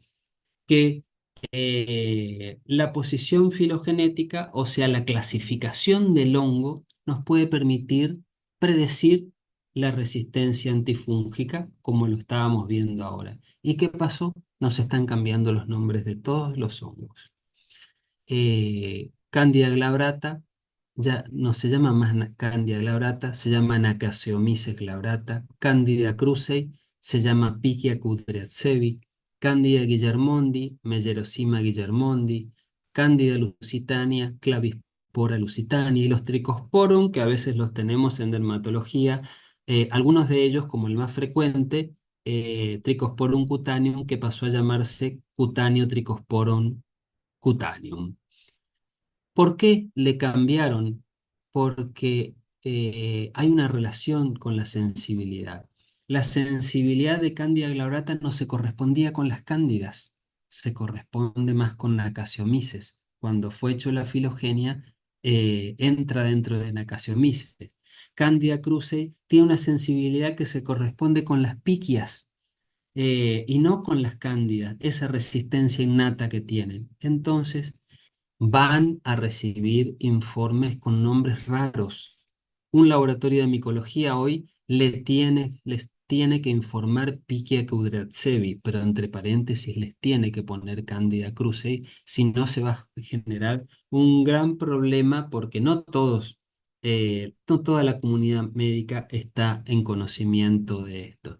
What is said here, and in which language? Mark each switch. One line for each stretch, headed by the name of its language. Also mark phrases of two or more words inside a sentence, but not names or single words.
Spanish: Que la posición filogenética, o sea, la clasificación del hongo, nos puede permitir predecir la resistencia antifúngica, como lo estábamos viendo ahora. ¿Y qué pasó? Nos están cambiando los nombres de todos los hongos. Candida glabrata ya no se llama más Candida glabrata, se llama Nacaseomyces glabrata. Candida krusei se llama Pichia kudryavtsevi. Candida guillermondi, Mellerosima guillermondi. Candida lusitania, Clavispora lusitania. Y los Trichosporum, que a veces los tenemos en dermatología, algunos de ellos, como el más frecuente, Trichosporum cutaneum, que pasó a llamarse Cutáneo Trichosporum cutaneum. ¿Por qué le cambiaron? Porque hay una relación con la sensibilidad. La sensibilidad de Candida glabrata no se correspondía con las cándidas, se corresponde más con Nacaseomyces. Cuando fue hecho la filogenia, entra dentro de Nacaseomyces. Candida krusei tiene una sensibilidad que se corresponde con las piquias, y no con las cándidas, esa resistencia innata que tienen. Entonces, van a recibir informes con nombres raros. Un laboratorio de micología hoy les tiene que informar Pichia kudryavtsevi, pero entre paréntesis les tiene que poner Candida krusei, si no se va a generar un gran problema, porque no toda la comunidad médica está en conocimiento de esto.